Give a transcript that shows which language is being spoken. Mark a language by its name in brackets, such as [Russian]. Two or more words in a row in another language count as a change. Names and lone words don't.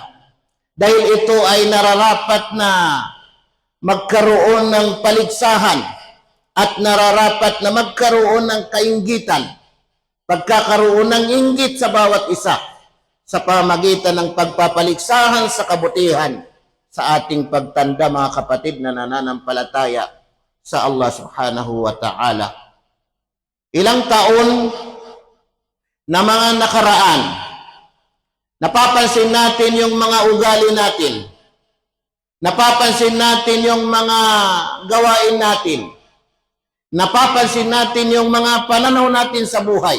[Filipino] Dahil ito ay nararapat na magkaroon ng paligsahan at nararapat na magkaroon ng kainggitan, pagkakaroon ng inggit sa bawat isa sa pamagitan ng pagpapaligsahan sa kabutihan sa ating pagtanda, mga kapatid na nananampalataya sa [Arabic] الله سبحانه وتعالى. [Filipino] Ilang taon na mga nakaraan, napapansin natin yung mga ugali natin, napapansin natin yung mga gawain natin, napapansin natin yung mga pananaw natin sa buhay.